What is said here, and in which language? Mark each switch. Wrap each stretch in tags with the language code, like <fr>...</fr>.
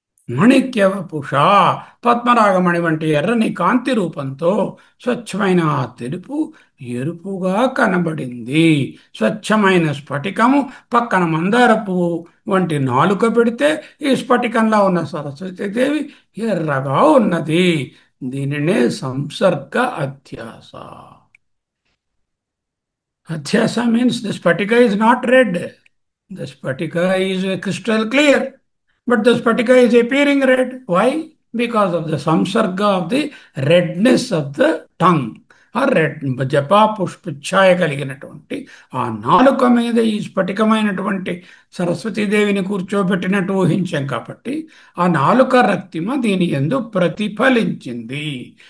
<te>మాణిక్యవపుష పద్మరాగమణి వంటి ఎర్రని కాంతి రూపంతో స్వచ్ఛమైన ఆ తెలుపు ఎరుపుగా కనబడింది. స్వచ్ఛమైన స్ఫటికము పక్కన మందార పువ్వు వంటి నాలుక పెడితే ఈ స్ఫటికంలో ఉన్న సరస్వతీదేవి ఎర్రగా ఉన్నది. దీనినే సంసర్గ అధ్యాస.</te> <en>Adhyasa means the spatika is not red. The spatika is crystal clear, but the spatika is appearing red. Why? Because of the samsarga of the redness of the tongue.</en> <te>ఆ రెడ్ జపా పుష్పఛాయ కలిగినటువంటి ఆ నాలుక మీద ఈ స్ఫటికమైనటువంటి సరస్వతీదేవిని కూర్చోబెట్టినట్టు ఊహించాం కాబట్టి ఆ నాలుక రక్తిమ దీని యందు ప్రతిఫలించింది.</te>